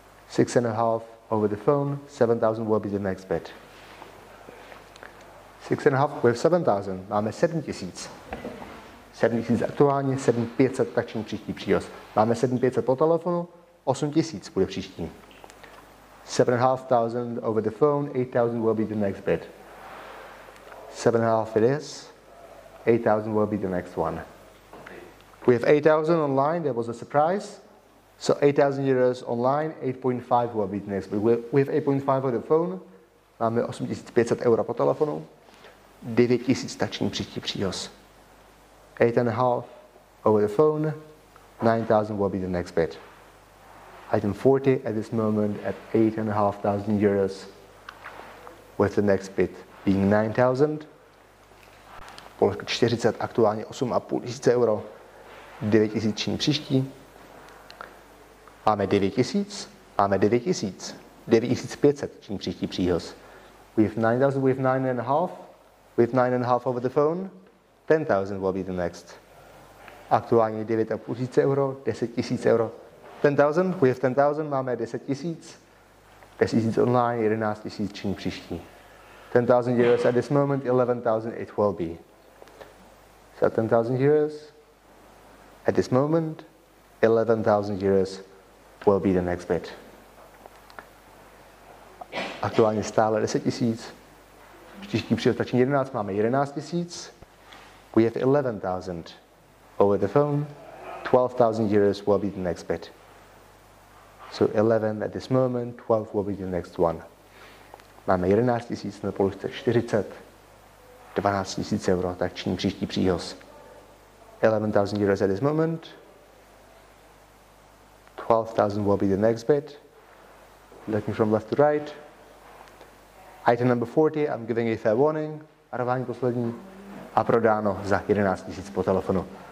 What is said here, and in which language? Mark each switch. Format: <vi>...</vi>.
<en>6,5 over the phone, 7,000 will be the next bid. 6,5 with 7,000,</en> <cs>máme 7,000. 7,000 aktuálně, 7,500 tak činí příští příhoz. Máme 7,500 po telefonu, 8,000 bude příští.</cs> <en>7,500 over the phone, 8,000 will be the next bid. 7,5 it is, 8,000 will be the next one. We have 8,000 online, that was a surprise. So 8,000 euros online, 8,5 will be the next bid. We have 8,5 over the phone,</en> <cs>máme 8,500 euro po telefonu, 9,000 tak činí příští příhoz.</cs> <en>8,5 over the phone, 9,000 will be the next bid. Item 40 at this moment at 8,500 euros, with the next bid being 9,000.</en> <cs>Položka 40, aktuálně 8,500 euro, 9,000 činí příští. Máme 9,000, máme 9,000, 9,500 činí příští příhoz.</cs> <en>We have 9,000, we have 9,5, we have 9,5 over the phone, 10,000 will be the next.</en> <cs>Aktuálně 9,500 euro, 10,000 euro.</cs> <en>10,000, we have 10,000,</en> <cs>máme 10,000.</cs> <en>10,000 online,</en> <cs>11,000 činí příští.</cs> <en>10,000 euros at this moment, 11,000 it will be. So 10,000 euros at this moment, 11,000 euros will be the next bid.</en> <cs>Aktuálně stále 10,000. Příští příhoz stačí 11, máme 11,000.</cs> <en>We have 11,000 over the phone, 12,000 euros will be the next bid. So 11 at this moment, 12 will be the next one.</en> <cs>Máme 11,000 na položce 40, 12,000 euro, tak činí příští příhoz.</cs> <en>11,000 euros at this moment, 12,000 will be the next bid. Looking from left to right. Item number 40, I'm giving a fair warning.</en> <cs>Varování poslední. A prodáno za 11,000 po telefonu.</cs>